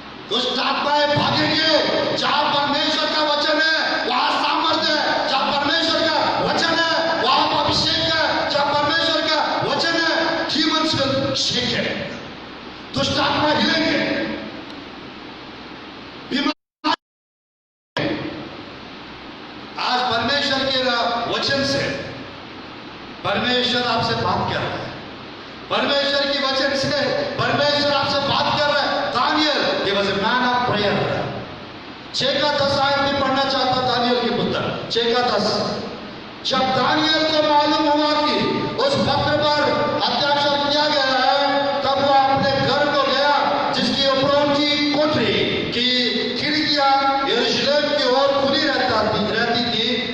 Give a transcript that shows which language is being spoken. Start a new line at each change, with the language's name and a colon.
Hindi: दुष्ट आत्माएं भागेंगे। जहां परमेश्वर का वचन है वहां सामर्थ्य है, जहां परमेश्वर का वचन है वहां अभिषेक है, जहां परमेश्वर का वचन है
English: demons will shake
Hindi: है, दुष्ट आत्मा हिलेंगे। आज परमेश्वर के वचन से परमेश्वर आपसे बात कर रहा है, परमेश्वर की वचन से परमेश्वर आपसे बात कर रहा है।
English: Daniel he was a man of prayer।
Hindi: 6 का 10 आयत भी पढ़ना चाहता दानियल की पुस्तक 6 का 10। जब दानियल को मालूम हुआ कि उस पत्र पर हस्ताक्षर किया गया है, तब वो अपने घर को गया, जिसकी ऊपरों की कोठरी की खिड़कियां यरूशलेम की ओर खुली रहती थी।